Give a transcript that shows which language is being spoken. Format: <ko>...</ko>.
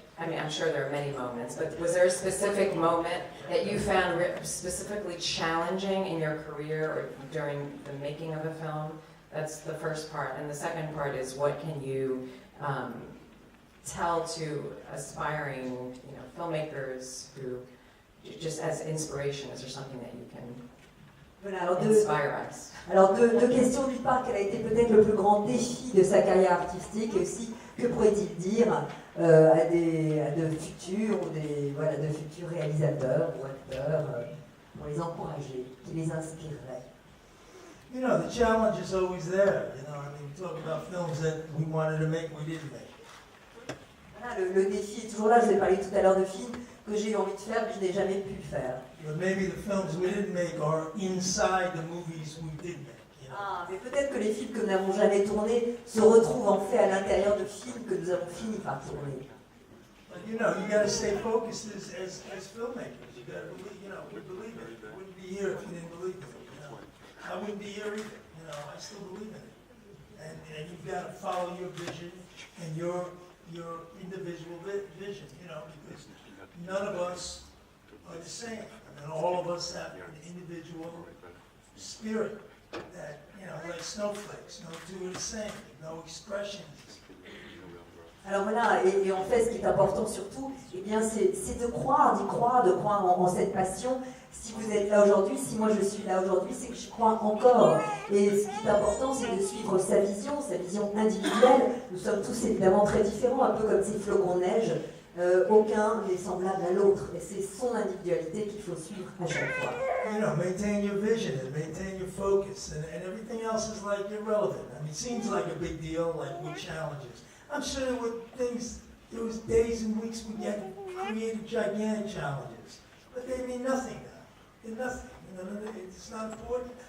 <en>I mean, I'm sure there are many moments, but was there a specific moment that you found specifically challenging in your career or during the making of a film? That's the first part. And the second part is, what can you tell to aspiring, filmmakers who, just as inspiration, is there something that you can inspire us?</en> <fr>Alors deux questions. D'une part, quel a été peut-être le plus grand défi de sa carrière artistique, et aussi que pourrait-il dire à de futurs de futurs réalisateurs ou acteurs pour les encourager, qui les inspirerait.</fr> <en>You know, the challenge is always there. You know, I mean, we talk about films that we wanted to make, we didn't make.</en> <fr>Voilà, le défi est toujours là. Je vous ai parlé tout à l'heure de films que j'ai eu envie de faire, que je n'ai jamais pu faire.</fr> <en>But maybe the films we didn't make are inside the movies we did make. You know?</en> <fr>Ah, mais peut-être que les films que nous n'avons jamais tournés se retrouvent en fait à l'intérieur de films que nous avons fini par tourner.</fr> <en>But you know, you got to stay focused as filmmakers. You got to believe. You know, we believe it. We wouldn't be here if you didn't believe it. You know, I wouldn't be here either. You know, I still believe in it. And you've got to follow your vision and your individual vision. You know, because none of us are the same. I mean, all of us have an individual spirit that, like snowflakes, no two are the same, no expressions.</en> <fr>Alors voilà, et en fait, ce qui est important surtout, eh bien, c'est d'y croire en cette passion. Si vous êtes là aujourd'hui, si moi je suis là aujourd'hui, c'est que je crois encore. Et ce qui est important, c'est de suivre sa vision individuelle. Nous sommes tous évidemment très différents, un peu comme ces flocons de neige. Aucun n'est semblable à l'autre. Et c'est son individualité qu'il faut suivre à chaque fois.</fr> <en>You know, maintain your vision and maintain your focus, and everything else is like irrelevant. I mean, it seems like a big deal, like with challenges. I'm sure there was days and weeks we created gigantic challenges, but they mean nothing now. They're nothing. It's not important.</en>